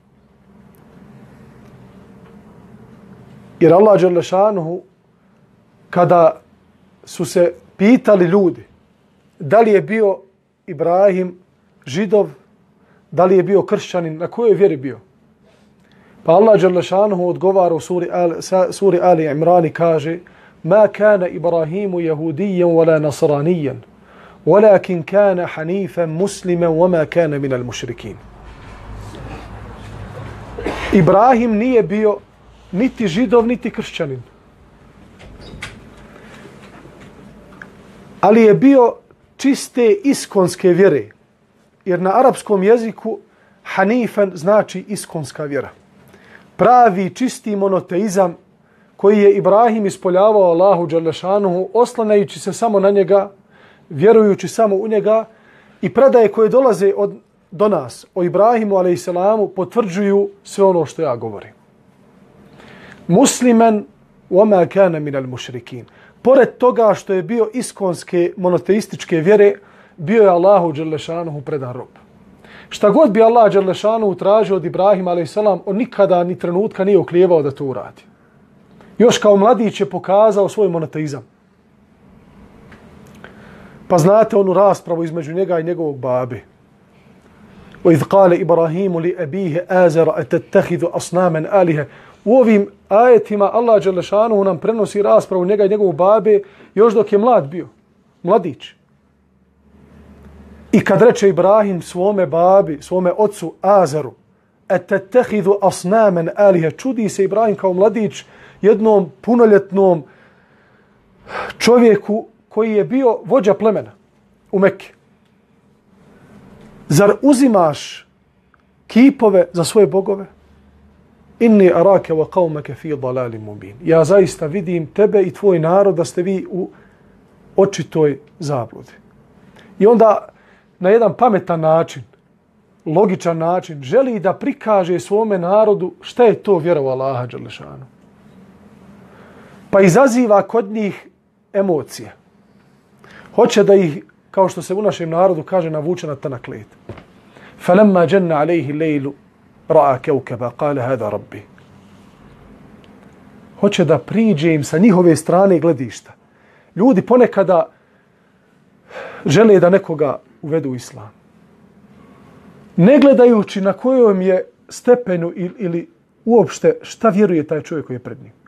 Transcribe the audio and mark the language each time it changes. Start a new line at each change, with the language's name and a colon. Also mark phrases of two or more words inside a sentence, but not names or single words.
Bosnian: Jer Allah
Arabic: جل شأنه,
Bosnian: kada su se pitali ljudi da li je bio Ibrahim židov, da li je bio kršćanin, na kojoj vjeri bio? Pa Allah
Arabic: جل شأنه
Bosnian: odgovara u suri Ali Imran i kaže:
Arabic: ما كان إبراهيم يهوديا ولا نصرانيا ولكن كان حنيفا مسلما وما كان من المشركين.
Bosnian: Ibrahim nije bio niti židov, niti kršćanin. Ali je bio čiste iskonske vjere. Jer na arapskom jeziku hanifan znači iskonska vjera. Pravi, čisti monoteizam koji je Ibrahim ispoljavao Allahu
Arabic: جل شأنه,
Bosnian: oslanajući se samo na njega, vjerujući samo u njega, i predaje koje dolaze do nas o Ibrahimu alejselamu potvrđuju sve ono što ja govorim.
Arabic: مسلما وما كان من المشركين.
Bosnian: Pored toga što je bio iskonske monoteističke vjere, bio je Allahu
Arabic: جل شأنه
Bosnian: predan rob. Šta god bi Allah
Arabic: جل شأنه
Bosnian: tražio od Ibrahima alejselam, on nikada ni trenutka nije oklijevao da to uradi. Još kao mladić je pokazao svoj monoteizam. Pa znate onu raspravu između njega i njegovog babe.
Arabic: وَإِذْ قَالَ إِبْرَاهِيمُ لِأَبِيهِ آزَرَ أَتَتَّخِذُ أَصْنَامًا آلِهَةً.
Bosnian: U ovim ajetima Allah
Arabic: جل شأنه
Bosnian: nam prenosi raspravu njega i njegovog babe još dok je mlad bio, mladić. I kad reče Ibrahim svome babi, svome ocu Azeru,
Arabic: أَتَتَّخِذُ أَصْنَامًا آلِهَةً,
Bosnian: čudi se Ibrahim kao mladić jednom punoljetnom čovjeku koji je bio vođa plemena u Mekke. Zar uzimaš kipove za svoje bogove?
Arabic: إني أراك وقومك في ضلال مبين.
Bosnian: Ja zaista vidim tebe i tvoj narod da ste vi u očitoj zabludi. I onda na jedan pametan način, logičan način, želi da prikaže svome narodu šta je to vjera u Allaha
Arabic: جل شأنه.
Bosnian: Pa izaziva kod njih emocije. Hoće da ih, kao što se u našem narodu kaže, navuče na tanak led.
Arabic: فلما جن عليه الليل رأى كوكبا قال هذا ربي.
Bosnian: Hoće da priđe im sa njihove strane gledišta. Ljudi ponekada žele da nekoga uvedu u islam. Ne gledajući na kojom je stepenu ili uopšte šta vjeruje taj čovjek koji je pred njim.